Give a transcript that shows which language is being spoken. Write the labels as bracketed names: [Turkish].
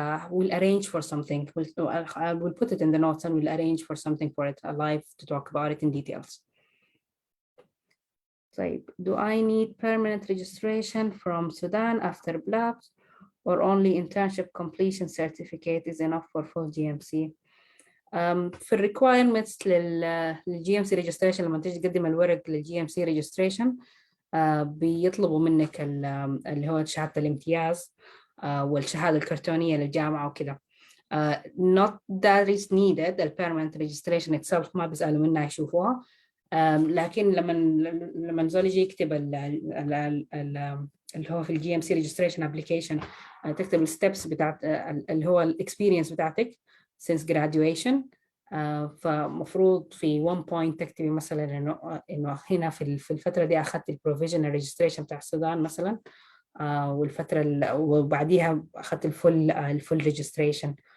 [English] We'll arrange for something. We'll put it in the notes and we'll arrange for something for it, a live to talk about it in details. طيب, do I need permanent registration from Sudan after BLAB, or only internship completion certificate is enough for full GMC? [Arabic] في requirements للجي ام سي registration لما تيجي تقدم الورق للجي ام سي registration بيطلبوا منك اللي هو شهادة الامتياز والشهادة الكرتونية للجامعة وكده. [English] Not that is needed. The permanent registration itself [Arabic] ما بيسألوا منها يشوفوها. لكن لما زول يجي يكتب اللي هو في الجي ام سي registration application تكتب الستبس بتاعت اللي هو الاكسبيرينس بتاعتك [English] since graduation. [Arabic] فمفروض في [English] one point [Arabic] تكتبي مثلا انه هنا في الفتره دي اخذت البروفيجنال ريجستريشن بتاع السودان مثلا, والفتره وبعديها اخذت الفول ريجستريشن.